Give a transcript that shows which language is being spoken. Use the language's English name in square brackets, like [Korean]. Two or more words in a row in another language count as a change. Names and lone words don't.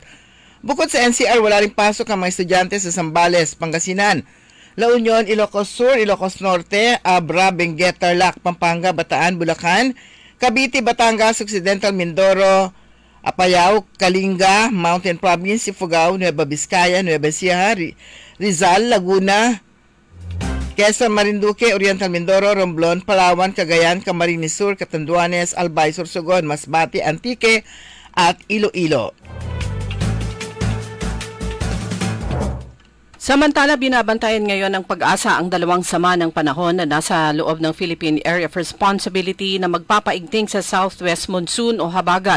[Filipino] Bukod sa NCR, wala rin pasok ang mga estudyante sa Zambales, Pangasinan, La Union, Ilocos Sur, Ilocos Norte, Abra, Benguet, Tarlac, Pampanga, Bataan, Bulacan, Cavite, Batangas, Occidental, Mindoro, Apayao, Kalinga, Mountain Province, Ifugao, Nueva Vizcaya, Nueva Ecija, Rizal, Laguna, Quezon, Marinduque, Oriental Mindoro, Romblon, Palawan, Cagayan, Camarines Sur, Catanduanes, Albay, Sorsogon, Masbate, Antique at Iloilo. Samantala, binabantayan ngayon ng Pag-asa ang dalawang sama ng panahon na nasa loob ng Philippine Area of Responsibility na magpapaigting sa [English] southwest monsoon [Filipino] o habagat.